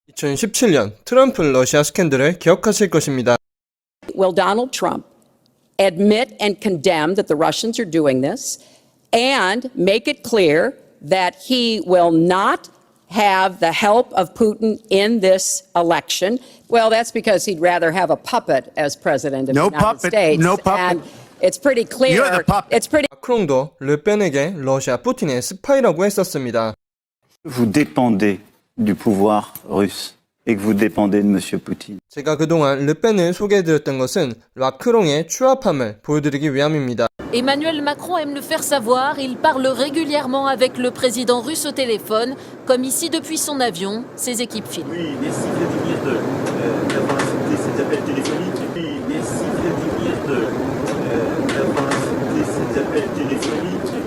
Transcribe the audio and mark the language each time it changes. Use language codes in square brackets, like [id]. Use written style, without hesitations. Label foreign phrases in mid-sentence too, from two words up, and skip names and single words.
[ko] 2017년 트럼프 러시아 스캔들을 기억하실 것입니다. [en] Will Donald Trump admit and condemn that the Russians are doing this and make it clear that he will not have the help of Putin in this election? Well, that's because he'd rather have a puppet as president of the United States. No puppet. And it's pretty clear. You're the puppet. It's pretty. [ko] 마크롱도 르펜에게 러시아 푸틴의 스파이라고 했었습니다. [fr] Vous dépendez du pouvoir russe et que vous dépendez de M. Poutine. [ko] 제가 그동안 르펜을 소개해드렸던 것은 마크롱의 추압함을 보여드리기 위함입니다. [fr] Emmanuel Macron aime le faire savoir, il parle régulièrement avec le président russe au téléphone, comme ici depuis son avion, ses équipes filment. Oui, merci Vladimir d'avoir accepté cet appel téléphonique. Oui, merci Vladimir d'avoir accepté cet appel téléphonique.